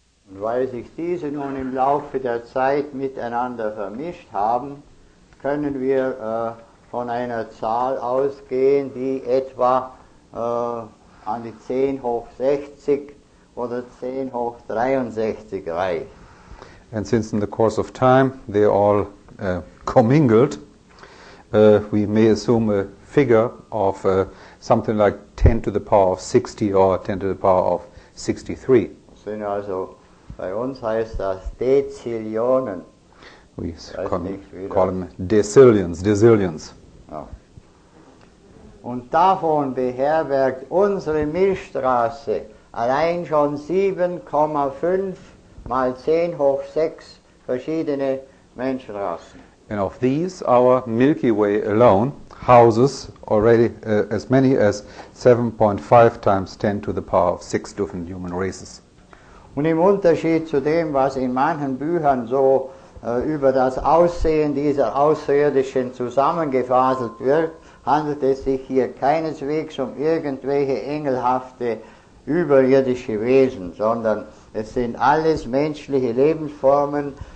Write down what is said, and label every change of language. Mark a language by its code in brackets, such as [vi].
[de] Und weil sich diese nun im Laufe der Zeit miteinander vermischt haben, können wir von einer Zahl ausgehen, die etwa an die 10 hoch 60 oder 10 hoch 63 reicht. [en] And since in the course of time they all commingled, we may assume a figure of something like 10 to the power of 60 or 10 to the power of 63. [de] Das sind also, bei uns heißt das Dezillionen. [en] We call them decillions. [de] Ja. Und davon beherbergt unsere Milchstraße allein schon 7,5 mal 10 hoch 6 verschiedene Menschenrassen. [en] And of these, our Milky Way alone houses already as many as 7.5 times 10 to the power of 6 different human races. [de] Und im Unterschied zu dem, was in manchen Büchern so über das Aussehen dieser Außerirdischen zusammengefaselt wird, handelt es sich hier keineswegs um irgendwelche engelhafte überirdische Wesen, sondern es sind alles menschliche Lebensformen.